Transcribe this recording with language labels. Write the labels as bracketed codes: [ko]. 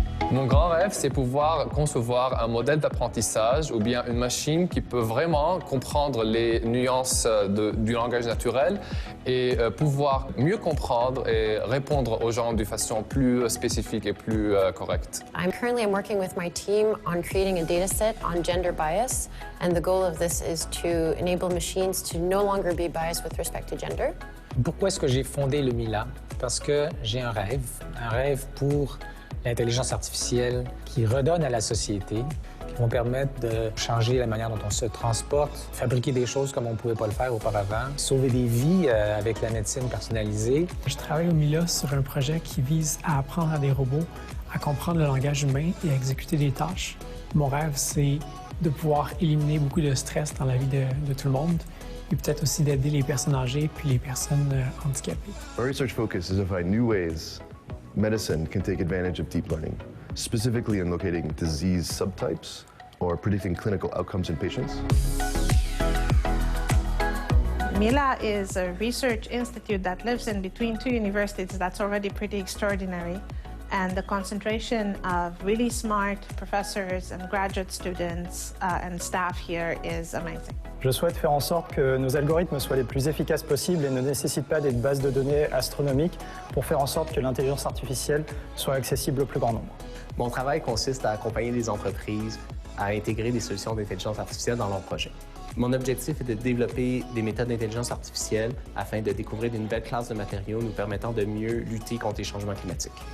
[fr] Mon grand rêve, c'est pouvoir concevoir un modèle d'apprentissage ou bien une machine qui peut vraiment comprendre les nuances du langage naturel et pouvoir mieux comprendre et répondre aux gens de façon plus spécifique et plus correcte. [en] I'm working with my team on creating a data set on gender bias, and the goal of this is to enable machines to no longer be biased with respect to gender. [fr] Pourquoi est-ce que j'ai fondé le Mila? Parce que j'ai un rêve pour l'intelligence artificielle qui redonne à la société, qui vont permettre de changer la manière dont on se transporte, fabriquer des choses comme on ne pouvait pas le faire auparavant, sauver des vies avec la médecine personnalisée. Je travaille au Mila sur un projet qui vise à apprendre à des robots à comprendre le langage humain et à exécuter des tâches. Mon rêve, c'est de pouvoir éliminer beaucoup de stress dans la vie de tout le monde et peut-être aussi d'aider les personnes âgées puis les personnes handicapées. [en] Our research focus is to find new ways medicine can take advantage of deep learning, specifically in locating disease subtypes or predicting clinical outcomes in patients. Mila is a research institute that lives in between two universities that's already pretty extraordinary. And the concentration of really smart professors and graduate students and staff here is amazing. [fr] Je souhaite faire en sorte que nos algorithmes soient les plus efficaces possibles et ne nécessitent pas des bases de données astronomiques pour faire en sorte que l'intelligence artificielle soit accessible au plus grand nombre. Mon travail consiste à accompagner les entreprises à intégrer des solutions d'intelligence artificielle dans leurs projets. Mon objectif est de développer des méthodes d'intelligence artificielle afin de découvrir de nouvelles classes de matériaux nous permettant de mieux lutter contre les changements climatiques.